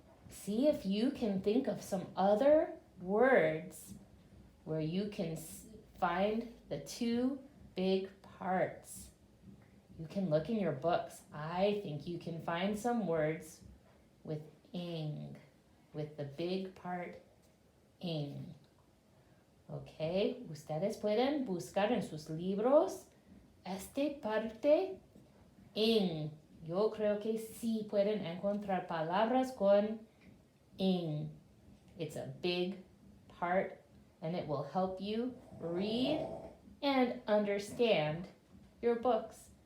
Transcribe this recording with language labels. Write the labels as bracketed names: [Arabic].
[English] See if you can think of some other words where you can find the two big parts. You can look in your books. I think you can find some words with ing, with the big part ing. [Spanish] Okay, ustedes pueden buscar en sus libros esta parte ing. Yo creo que sí pueden encontrar palabras con ing. [English] It's a big part and it will help you read and understand your books.